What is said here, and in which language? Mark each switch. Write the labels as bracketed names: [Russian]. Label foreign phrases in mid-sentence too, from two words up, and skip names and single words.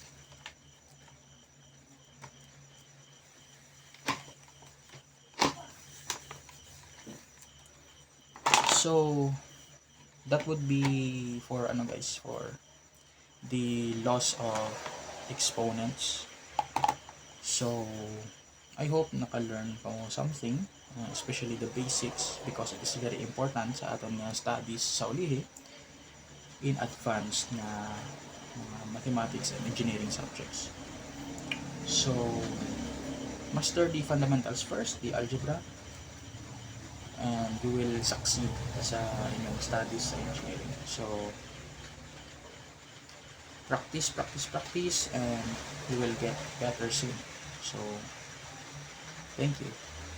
[English] So, that would be for ano guys, for the loss of exponents. So, I hope [Cebuano] nakalearn ko [English] something, especially the basics, because it is very important [Cebuano] sa atong studies sa ulihi [English] in advanced na mathematics and engineering subjects. So, master the fundamentals first, the algebra, and you will succeed [Cebuano] sa inyong [English] studies sa engineering. So, practice, practice, practice, and you will get better soon. So, thank you.